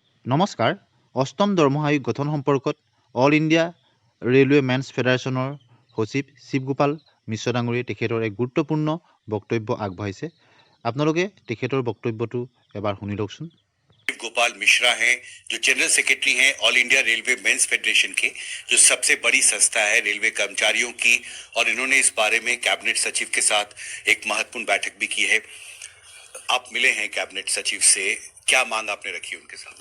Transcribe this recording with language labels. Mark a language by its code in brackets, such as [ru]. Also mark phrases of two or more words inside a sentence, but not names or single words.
[as] নমস্কাৰ। অষ্টম দৰমহা আয়োগ গঠন সম্পৰ্কত অল ইণ্ডিয়া ৰেলৱে মেন্স ফেডাৰেশ্যনৰ সচিব শিৱগোপাল মিশ্ৰ ডাঙৰীয়াই তেখেতৰ এক গুৰুত্বপূৰ্ণ বক্তব্য আগবঢ়াইছে। আপোনালোকে তেখেতৰ বক্তব্যটো এবাৰ শুনি লওকচোন। [hi] गोपाल मिश्रा हैं जो [en] general secretary [hi] हैं ऑल इंडिया रेलवे मेंस फेडरेशन के, जो सबसे बड़ी संस्था है रेलवे कर्मचारियों की, और इन्होंने इस बारे में कैबिनेट सचिव के साथ एक महत्वपूर्ण बैठक भी की है। आप मिले हैं कैबिनेट सचिव से, क्या मांग आपने रखी उनके सामने?